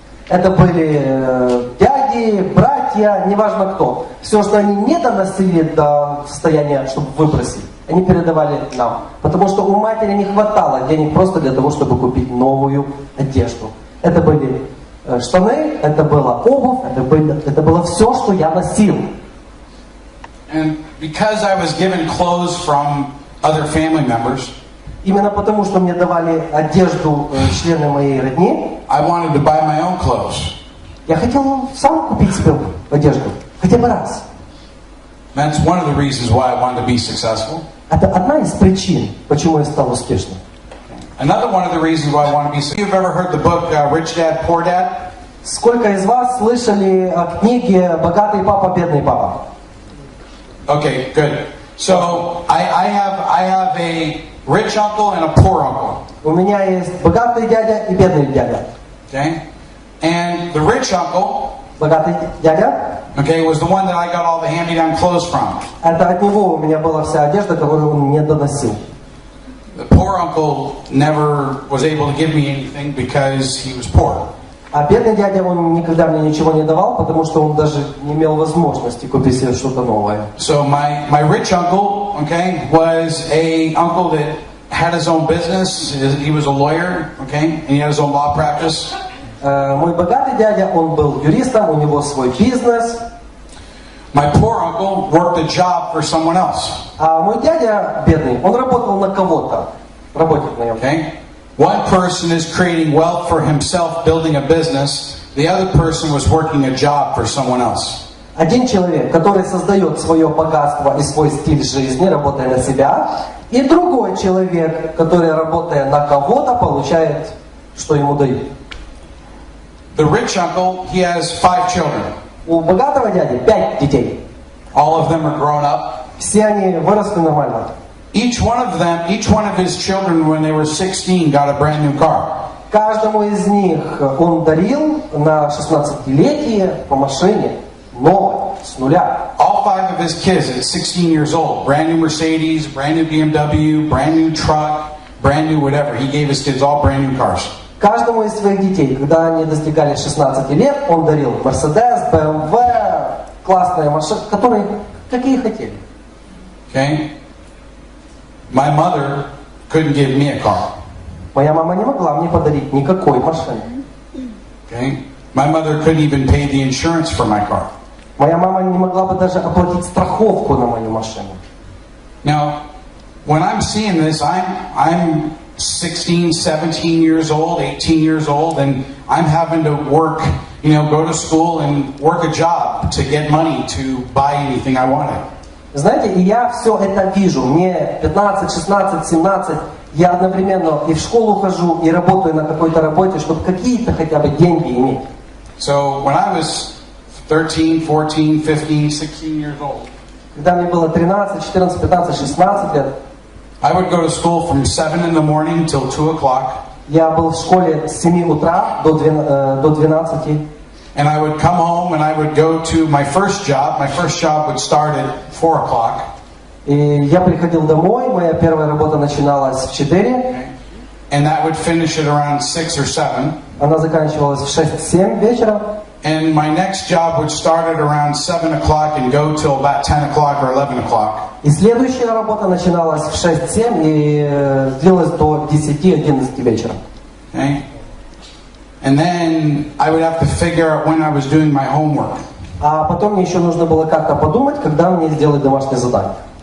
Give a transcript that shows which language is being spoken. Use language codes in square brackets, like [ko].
[ru] Это были дяди, братья, неважно кто. Все, что они не доносили до состояния, чтобы выбросить, они передавали нам. Потому что у матери не хватало денег просто для того, чтобы купить новую одежду. Это были штаны, это была обувь, это было все, что я носил. [en] And because I was given clothes from other family members, [ru] Именно потому, что мне давали одежду члены моей родни, [en] I wanted to buy my own clothes. [ru] я хотел сам купить себе одежду. Хотя бы раз. [en] That's one of the reasons why I wanted to be successful. [ru] Это одна из причин, почему я стал успешным. [en] Another one of the reasons why I want to be successful. You've ever heard the book Rich Dad, Poor Dad? [ru] Сколько из вас слышали о книге «Богатый папа, бедный папа»? [en] Okay, good. So I have a rich uncle and a poor uncle. [ru] У меня есть богатый дядя и бедный дядя. [en] Okay? And the rich uncle, [ru] Богатый дядя, [en] okay, was the one that I got all the hand-me-down clothes from. [ru] это от него у меня была вся одежда, которую он мне доносил. [en] The poor uncle never was able to give me anything because he was poor. [ru] А бедный дядя, он никогда мне ничего не давал, потому что он даже не имел возможности купить себе что-то новое. [en] So my rich uncle, okay, was a uncle that had his own business. He was a lawyer, okay, and he had his own law practice. [ru] Мой богатый дядя, он был юристом, у него свой бизнес. [en] My poor uncle worked a job for someone else. [ru] А мой дядя, бедный, он работал на кого-то. Работник на нем. [en] Okay? One person is creating wealth for himself, building a business. The other person was working a job for someone else. [ru] Один человек, который создает свое богатство и свой стиль жизни, работая на себя, и другой человек, который, работая на кого-то, получает, что ему дают. [en] The rich uncle, he has 5 children. [ru] У богатого дяди 5 детей. [en] All of them are grown up. [ru] Все они выросли нормально. [en] Each one of his children, when they were 16, got a brand new car. [ru] Каждому из них он дарил на 16-летие по машине новой, с нуля. [en] All 5 of his kids at 16 years old, brand new Mercedes, brand new BMW, brand new truck, brand new whatever. He gave his kids all brand new cars. [ru] Каждому из своих детей, когда они достигали 16 лет, он дарил Mercedes, BMW, классные машины, которые какие хотели. [en] Okay? My mother couldn't give me a car. [ru] Моя мама не могла мне подарить никакой машины. [en] Okay? My mother couldn't even pay the insurance for my car. [ru] Моя мама не могла бы даже оплатить страховку на мою машину. [en] Now, when I'm seeing this, I'm 16, 17 years old, 18 years old, and I'm having to work, go to school and work a job to get money to buy anything I wanted. [ru] Знаете, и я все это вижу. Мне 15, 16, 17. Я одновременно и в школу хожу, и работаю на какой-то работе, чтобы какие-то хотя бы деньги иметь. [en] So when I was 13, 14, 15, 16 years old, [ru] Когда мне было 13, 14, 15, 16 лет, [en] I would go to school from 7 in the morning till 2 o'clock. [ru] я был в школе с 7 утра до 12. [en] And I would come home and I would go to my first job. My first job would start at 4 o'clock. [ru] И я приходил домой, моя первая работа начиналась в 4. [en] And that would finish at around 6 or 7. [ru] Она заканчивалась в 6-7 вечера. [en] And my next job would start at around 7 o'clock and go till about 10 o'clock or 11 o'clock. [ru] И следующая работа начиналась в 6-7 и длилась до 10-11 вечера. [en] Okay? And then I would have to figure out when I was doing my homework. [ru] А потом мне еще нужно было как-то подумать, когда мне сделать домашнее задание.